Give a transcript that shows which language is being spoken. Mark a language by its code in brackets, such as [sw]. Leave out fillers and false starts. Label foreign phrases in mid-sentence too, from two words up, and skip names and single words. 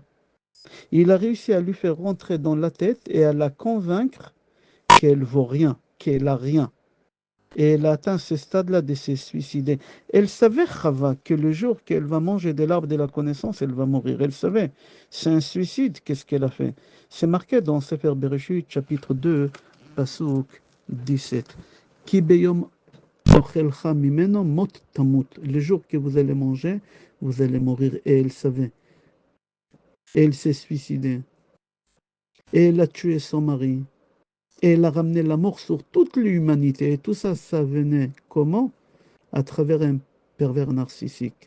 [fr] Il a réussi à lui faire rentrer dans la tête et à la convaincre qu'elle vaut rien, qu'elle a rien. Et elle a atteint ce stade-là de se suicider. Elle savait, Chava, que le jour qu'elle va manger de l'arbre de la connaissance, elle va mourir. Elle savait. C'est un suicide. Qu'est-ce qu'elle a fait? C'est marqué dans Sefer Bereshit, chapitre 2, Pasuk 17. [he] כי ביום אכלך ממנו מות תמות. [fr] Le jour que vous allez manger, vous allez mourir. Et elle savait. Et elle s'est suicidée. Et elle a tué son mari. Et elle a ramené la mort sur toute l'humanité. Et tout ça, ça venait comment? À travers un pervers narcissique.